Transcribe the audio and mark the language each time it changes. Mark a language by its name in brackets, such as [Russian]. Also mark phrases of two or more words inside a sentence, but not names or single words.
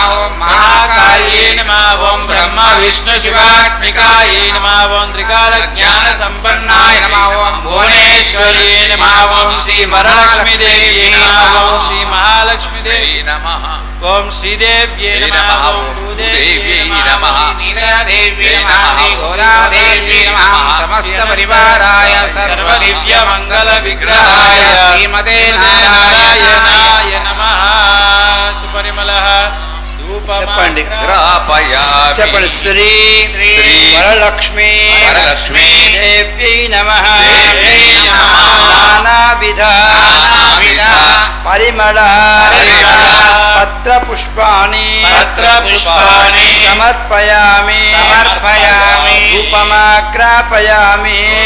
[Sanskrit] ओं महाकाल्यै नमः ओं ब्रह्मविष्णुशिवात्मिकायै नमः ओं त्रिकालज्ञानसम्पन्नाय नमः ओं भुवनेश्वर्यै नमः ओं श्रीवरलक्ष्मीदेव्यै नमः ओं श्रीमहालक्ष्मीदेव्यै नमः ओं श्रीदेव्यै नमः ओं भूदेव्यै नमः नीलदेव्यै नमः गोदादेव्यै नमः समस्तपरिवाराय सर्वदिव्यमङ्गलविग्रहाय श्रीमते नारायणाय नमः सुपरिमलः [Telugu] చెప్పండి చెప్పండి [Sanskrit] శ్రీ వరలక్ష్మి దేవ్యై నమః నానావిధ పరిమళ పత్రపుష్పాణి సమర్పయామి ధూపమాగ్రాపయామి